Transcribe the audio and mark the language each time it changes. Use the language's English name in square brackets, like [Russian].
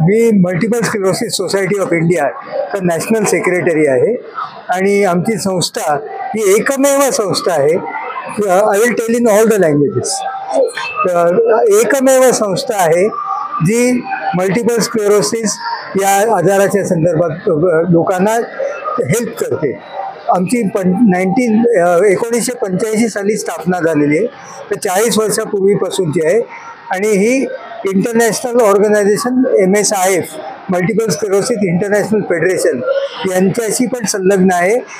[Marathi] मी multiple sclerosis society of India तर national secretary आहे आणि आमची संस्था ही एकमेव संस्था आहे. [English] I will tell in all the languages. [Marathi] एकमेव संस्था आहे जी मल्टिपल स्क्लेरोसिस या आजाराच्या संदर्भात लोकांना हेल्प करते. आमची 1985 साली स्थापना झालेली आहे, तर 40 वर्षापूर्वीपासूनची आहे आणि ही international organisation MSIF multiple sclerosis international federation यांच्याशी पण संलग्न आहे.